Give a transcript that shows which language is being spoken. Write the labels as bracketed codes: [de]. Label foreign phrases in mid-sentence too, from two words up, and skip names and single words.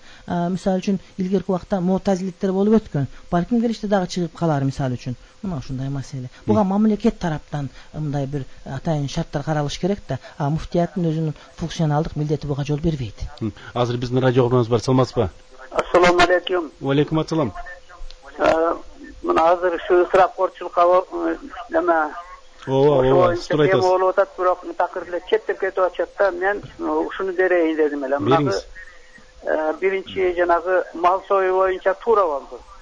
[ky] Мисалы үчүн илгерки убакта Му'тазилиттер болуп өткөн. Балким келиште дагы чыгып калар мисалы үчүн. Мына ушундай маселе. Буга мамлекет тараптан мындай бир атайын шарттар каралыш керек да. Муфтияттын өзүнүн функционалдык милдети буга жол бербейт. Азыр биздин радио каарманыбыз бар. Саламатсызбы? [ar] السلام عليكم. وعليكم السلام. [ky] Мына азыр ушу ысырапкорчулукка эме ооба, туура айтасыз. Болуп атат, бирок такыр эле четтеп кетип атышат да. Мен ушуну берейин дедим эле. Мына биринчи жанагы мал сою боюнча туура болду.